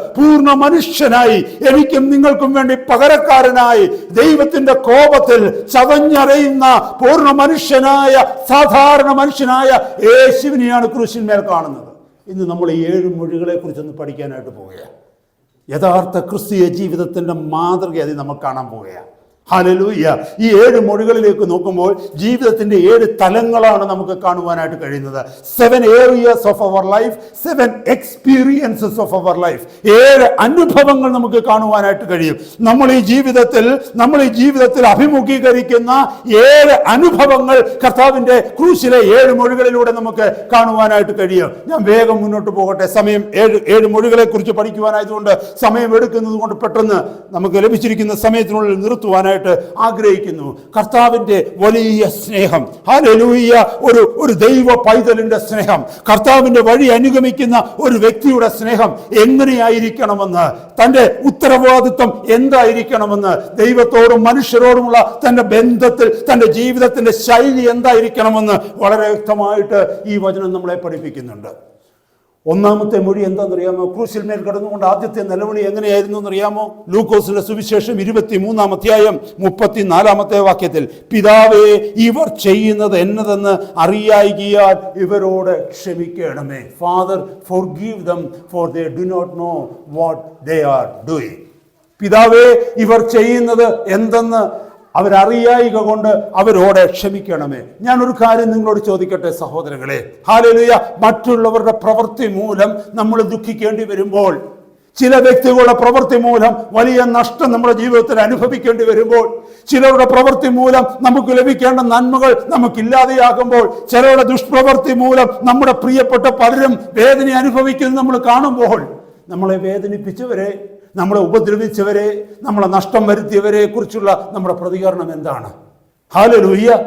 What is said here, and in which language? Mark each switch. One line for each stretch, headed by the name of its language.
Malayalam: പൂർണ്ണ മനുഷ്യനായി എനിക്കും നിങ്ങൾക്കും വേണ്ടി പകരക്കാരനായി ദൈവത്തിന്റെ കോപത്തിൽ ചതഞ്ഞറിയുന്ന പൂർണ്ണ മനുഷ്യനായ സാധാരണ മനുഷ്യനായ യേശുവിനെയാണ് ക്രൂശിന്മേൽ കാണുന്നത്. ഇന്ന് നമ്മൾ ഈ 7 മൊഴികളെ കുറിച്ചൊന്ന് പഠിക്കാനായിട്ട് പോവുകയാണ്. യഥാർത്ഥ ക്രിസ്തീയ ജീവിതത്തിൻ്റെ മാതൃക അതിൽ നമുക്ക് കാണാൻ പോവുകയാണ്. ഹല്ലേലൂയ. ഈ 7 മൊഴികളിലേക്ക് നോക്കുമ്പോൾ ജീവിതത്തിൻ്റെ 7 തലങ്ങളാണ് നമുക്ക് കാണുവാനായിട്ട് കഴിയുന്നത്.
English: 7 areas of our life, 7 experiences of our life.
Malayalam: 7 അനുഭവങ്ങൾ നമുക്ക് കാണുവാനായിട്ട് കഴിയും. നമ്മൾ ഈ ജീവിതത്തിൽ അഭിമുഖീകരിക്കുന്ന 7 അനുഭവങ്ങൾ കർത്താവിൻ്റെ ക്രൂശിലെ 7 മൊഴികളിലൂടെ നമുക്ക് കാണുവാനായിട്ട് കഴിയും. ഞാൻ വേഗം മുന്നോട്ട് പോകട്ടെ. സമയം 7 മൊഴികളെ കുറിച്ച് പഠിക്കുവാനായതുകൊണ്ട് സമയം എടുക്കുന്നത് കൊണ്ട് പെട്ടെന്ന് നമുക്ക് ലഭിച്ചിരിക്കുന്ന സമയത്തിനുള്ളിൽ നിർത്തുവാനായിട്ട് ആഗ്രഹിക്കുന്നു. കർത്താവിന്റെ വലിയ സ്നേഹം, ഹല്ലേലൂയ, ഒരു ദൈവ പൈതലിന്റെ സ്നേഹം, കർത്താവിന്റെ വഴി അനുഗമിക്കുന്ന ഒരു വ്യക്തിയുടെ സ്നേഹം എങ്ങനെയായിരിക്കണമെന്ന്, തന്റെ ഉത്തരവാദിത്വം എന്തായിരിക്കണമെന്ന്, ദൈവത്തോടും മനുഷ്യരോടുമുള്ള തന്റെ ബന്ധത്തിൽ തന്റെ ജീവിതത്തിന്റെ ശൈലി എന്തായിരിക്കണമെന്ന് വളരെ വ്യക്തമായിട്ട് ഈ വചനം നമ്മളെ പഠിപ്പിക്കുന്നുണ്ട്. ഒന്നാമത്തെ മൊഴി എന്താണെന്നറിയാമോ? ക്രൂശിൽ മേൽ കിടന്നുകൊണ്ട് ആദ്യത്തെ നിലവിളി എങ്ങനെയായിരുന്നു എന്നറിയാമോ? ലൂക്കോസിന്റെ സുവിശേഷം 23-ാം അധ്യായം 34-ാമത്തെ വാക്യത്തിൽ, പിതാവേ, ഇവർ ചെയ്യുന്നത് എന്നതെന്ന് അറിയായികയാൽ ഇവരോട് ക്ഷമിക്കണമേ.
English: Father, forgive them, for they do not know what they are doing.
Malayalam: പിതാവേ, ഇവർ ചെയ്യുന്നത് എന്തെന്ന് അവരറിയായിക കൊണ്ട് അവരോട് ക്ഷമിക്കണമേ. ഞാനൊരു കാര്യം നിങ്ങളോട് ചോദിക്കട്ടെ സഹോദരങ്ങളെ. ഹല്ലേലൂയ. മറ്റുള്ളവരുടെ പ്രവൃത്തി മൂലം നമ്മൾ ദുഃഖിക്കേണ്ടി വരുമ്പോൾ, ചില വ്യക്തികളുടെ പ്രവൃത്തി മൂലം വലിയ നഷ്ടം നമ്മുടെ ജീവിതത്തിൽ അനുഭവിക്കേണ്ടി വരുമ്പോൾ, ചിലരുടെ പ്രവൃത്തി മൂലം നമുക്ക് ലഭിക്കേണ്ട നന്മകൾ നമുക്കില്ലാതെയാകുമ്പോൾ, ചിലരുടെ ദുഷ്പ്രവൃത്തി മൂലം നമ്മുടെ പ്രിയപ്പെട്ട പലരും വേദന അനുഭവിക്കുന്നത് നമ്മൾ കാണുമ്പോൾ, നമ്മളെ വേദനിപ്പിച്ചവരെ, നമ്മളെ ഉപദ്രവിച്ചവരെ, നമ്മളെ നഷ്ടം വരുത്തിയവരെ കുറിച്ചുള്ള നമ്മുടെ പ്രതികരണം എന്താണ്? ഹല്ലേലൂയ.